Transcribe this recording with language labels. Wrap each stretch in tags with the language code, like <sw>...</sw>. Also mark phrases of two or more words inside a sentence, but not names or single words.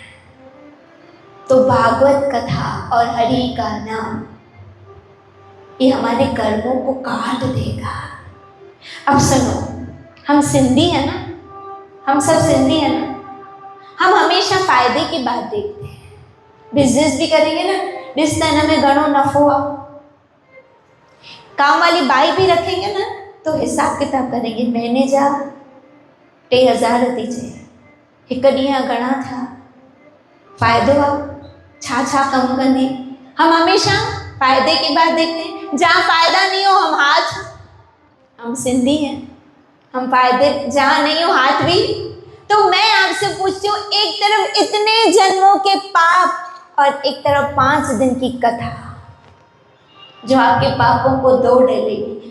<hi>तो भागवत कथा और हरि का नाम ये हमारे कर्मों को काट देगा। अब सुनो, हम सिंधी है ना, हम सब सिंधी है ना, हम हमेशा फायदे की बात देखते हैं। बिजनेस भी करेंगे ना,</hi> <sd>रिश्ता में घणो नफो आहे,</sd> <hi>काम वाली बाई भी रखेंगे ना तो हिसाब किताब करेंगे,</hi> <sd>महीने जा 3000 थी चए, एक ॾींहुं घणा था, फ़ाइदो आहे छा कम कंदी।</sd> <hi>हम हमेशा फायदे की बात देखते हैं, जहाँ फायदा नहीं हो हम हाथ, हम सिंधी हैं, हम फायदे जहाँ नहीं हो हाथ भी। तो मैं आपसे पूछती हूँ, एक तरफ इतने जन्मों के पाप और एक तरफ 5 दिन की कथा जो आपके पापों को दो डालेगी।</hi>